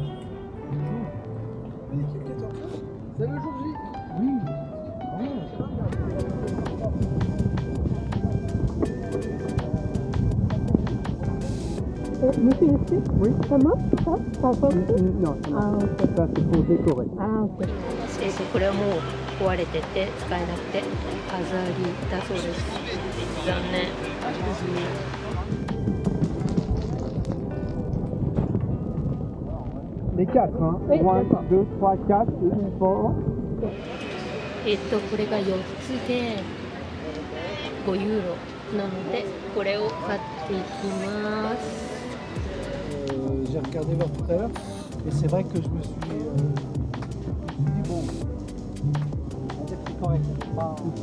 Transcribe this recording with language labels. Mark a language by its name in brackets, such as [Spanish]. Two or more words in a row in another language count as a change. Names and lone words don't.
[French] Oui, c'est le jour J. Oui. Monsieur, Oui. ça marche ça? Ça fonctionne? Non, [Japanese] あー、OK。 [French] ça c'est pour décorer. [Japanese] あー、OK。これはもう壊れてて使えなくて飾りだそうです。残念。 [French] Les 4, hein. Oui, 1, d'accord. 2, 3, 4, et il faut. [Japanese] これが4つで5ユーロなのでこれを買っていきます。 [French] J'ai regardé l'heure tout à l'heure et c'est vrai que je me suis dit bon, on est plus correct. Pas...